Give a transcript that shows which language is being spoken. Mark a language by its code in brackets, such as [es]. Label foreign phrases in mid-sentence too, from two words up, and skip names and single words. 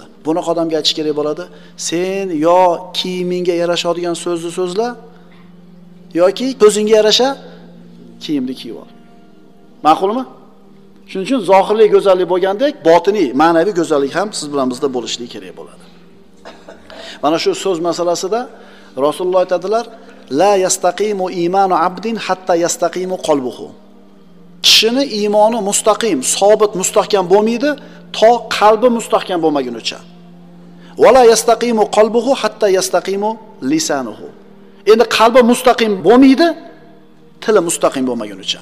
[uz] Bunaqa odamga aytish kerak bo'ladi, sen yo kiyimingga yarashadigan so'zni so'zla, yoki ko'zingga yarasha kiyimni kiyib ol. Ma'qulmi? Shuning uchun zohirlik go'zallik bo'lgandek, botiniy, ma'naviy go'zallik ham siz bilan bizda bo'lishligi kerak bo'ladi. Mana shu so'z masalasida Rasululloh aytadilar: [ar] "لا يستقيم إيمان عبد حتى يستقيم قلبه." [uz] Kishini iymoni mustaqim, sobit, mustahkam bo'lmaydi, to qalbi mustahkam bo'lmagunicha. [ar] "ولا يستقيم قلبه حتى يستقيم لسانه." [uz] Endi qalbi mustaqim bo'lmaydi, tili mustaqim bo'lmagunicha.